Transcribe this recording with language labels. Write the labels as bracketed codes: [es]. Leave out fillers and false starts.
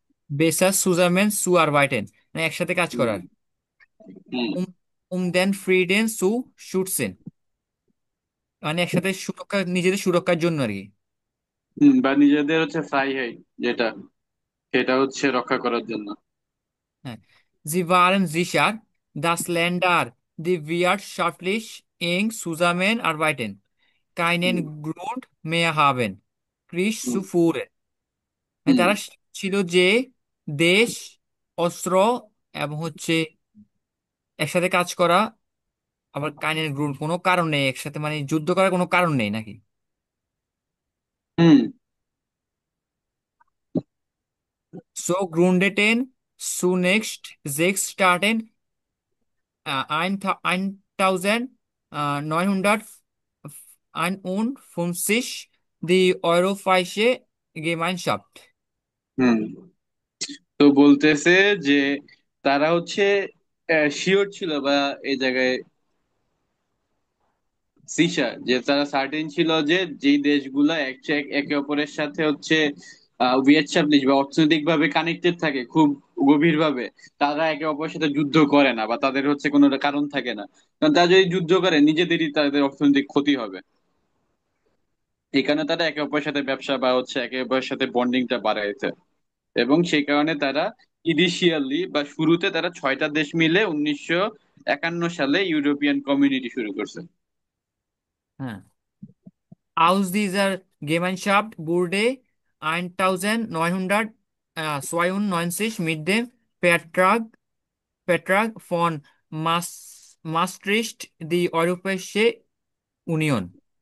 [bn] বেসাস সুজারম্যান সু আর বাইটেন, মানে একসাথে কাজ হুম। করার। হুম। উম দেন ফ্রিডেন সু শুটসেন, মানে একসাথে সুরক্ষা, নিজেদের সুরক্ষার জন্য আর কি। বা নিজেদের হচ্ছে ফ্রাইহাইট যেটা, সেটা হচ্ছে রক্ষা করার জন্য। হ্যাঁ। [de] জি waren sicher, dass Länder, die wirtschaftlich eng zusammen arbeiten, keinen [bn] হুম। [de] Grund mehr haben, Krieg [bn] হুম। [de] zu führen। মানে [bn] হুম। তারা ছিল যে দেশ, অস্ত্র এবং হচ্ছে একসাথে কাজ করা, আবার কাইনের গ্রুপ কোনো কারণ নেই একসাথে, মানে যুদ্ধ করার কোনো কারণ নেই নাকি। হুম। [de] So gründeten zunächst sechs Staaten 1951 die Europäische Gemeinschaft। [bn] হুম। তো বলতেছে যে তারা হচ্ছে শিওর ছিল বা এই জায়গায় সিসা যে তারা সার্টেন ছিল যে যেই দেশগুলা একে অপরের সাথে হচ্ছে এস্টাবলিশ বা অর্থনৈতিক ভাবে কানেক্টেড থাকে খুব গভীর ভাবে, তারা একে অপরের সাথে যুদ্ধ করে না বা তাদের হচ্ছে কোনো কারণ থাকে না। কারণ তারা যদি যুদ্ধ করে নিজেদেরই তাদের অর্থনৈতিক ক্ষতি হবে। এই কারণে তারা একে অপরের সাথে ব্যবসা বা হচ্ছে একে অপরের সাথে বন্ডিংটা বাড়াইছে। এবং সেই কারণে তারা ইনিশিয়ালি বা শুরুতে তারা 6টা দেশ মিলে 1951 সালে ইউরোপিয়ান কমিউনিটি শুরু করছে। [de] হ্যাঁ, Aus dieser Gemeinschaft wurde 1992 mit dem Vertrag von Maastricht die Europäische Union.